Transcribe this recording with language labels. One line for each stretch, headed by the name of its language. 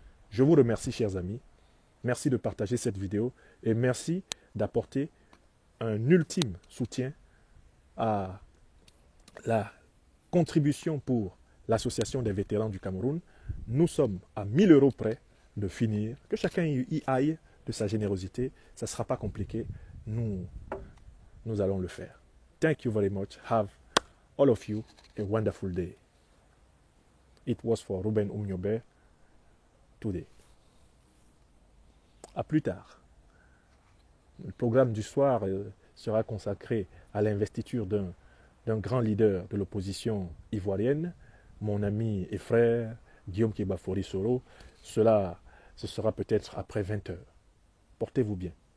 French: Je vous remercie, chers amis. Merci de partager cette vidéo et merci d'apporter un ultime soutien à la contribution pour l'Association des vétérans du Cameroun. Nous sommes à 1 000 € près de finir. Que chacun y aille de sa générosité. Ça ne sera pas compliqué. Nous allons le faire.
English: Thank you very much. Have all of you a wonderful day. It was for Ruben Umniobe today.
French: À plus tard. Le programme du soir sera consacré à l'investiture d'un grand leader de l'opposition ivoirienne, mon ami et frère Guillaume Kebafori Soro. Ce sera peut-être après 20 h. Portez-vous bien.